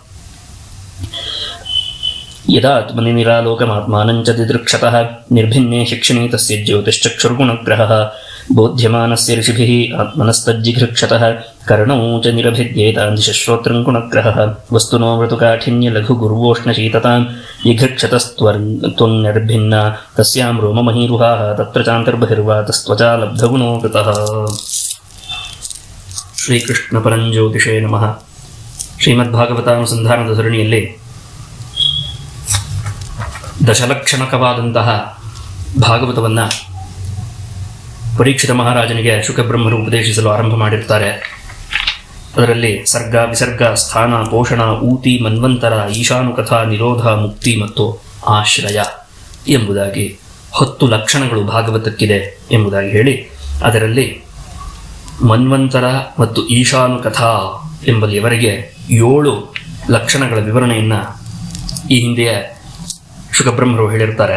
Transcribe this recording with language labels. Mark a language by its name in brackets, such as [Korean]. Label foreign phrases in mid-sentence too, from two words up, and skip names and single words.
[Sanskrit] ಯದಾತ್ಮನಿ ನಿರಾಲೋಕಮಾತ್ಮಾನಂಚ ದಿದೃಕ್ಷತಃ ನಿರ್ಭಿನ್ನೇ ಶಿಕ್ಷಣೇ ತಸ್ಯ ಜ್ಯೋತಿಶ್ಚಕ್ಷುರ್ಗುಣಗ್ರಹಃ ಬೋಧ್ಯಮಾನಸ್ಯ ಋಷಿಭಿಃ ಆತ್ಮನಸ್ತಜ್ಜಿಘೃಕ್ಷತಃ ಕರ್ಣೌ ಚ ನಿರಭಿದ್ಯೇತಾಂ ದಿಶಶ್ರೋತ್ರಂ ಗುಣಗ್ರಹಃ ವಸ್ತುನೋ ಮೃದುಕಾಠಿನ್ಯ ಲಘು ಗುರ್ವೋಷ್ಣಶೀತತಾಂ ಜಿಘೃಕ್ಷತಸ್ತ್ವನ್ನಿರ್ಭಿನ್ನ ತಸ್ಯಾಂ ರೋಮಮಹೀರುಹಾಃ ತತ್ರ ಚಾಂತರ್ಬಹಿರ್ವಾ ತಸ್ತ್ವಚಾ ಲಬ್ಧಗುಣೋ ಕೃತಃ. ಶ್ರೀಕೃಷ್ಣ ಪರಂಜ್ಯೋತಿಷೇ ನಮಃ. [Kannada] ಶ್ರೀಮದ್ಭಾಗವತಾನುಸಂಧಾನದ ಸರಣಿಯಲ್ಲಿ ದಶಲಕ್ಷಣಕವಾದಂತಹ ಭಾಗವತವನ್ನು ಪರೀಕ್ಷಿತ ಮಹಾರಾಜನಿಗೆ ಶುಕಬ್ರಹ್ಮರು ಉಪದೇಶಿಸಲು ಆರಂಭ ಮಾಡಿರ್ತಾರೆ. ಅದರಲ್ಲಿ ಸರ್ಗ, ವಿಸರ್ಗ, ಸ್ಥಾನ, ಪೋಷಣ, ಊತಿ, ಮನ್ವಂತರ, ಈಶಾನುಕಥಾ, ನಿರೋಧ, ಮುಕ್ತಿ ಮತ್ತು ಆಶ್ರಯ ಎಂಬುದಾಗಿ 10 ಲಕ್ಷಣಗಳು ಭಾಗವತಕ್ಕಿದೆ ಎಂಬುದಾಗಿ ಹೇಳಿ, ಅದರಲ್ಲಿ ಮನ್ವಂತರ ಮತ್ತು ಈಶಾನುಕಥಾ ಎಂಬಲ್ಲಿಯವರೆಗೆ 7 ಲಕ್ಷಣಗಳ ವಿವರಣೆಯನ್ನು ಈ ಹಿಂದೆಯೇ ಶುಕಬ್ರಹ್ಮರು ಹೇಳಿರ್ತಾರೆ.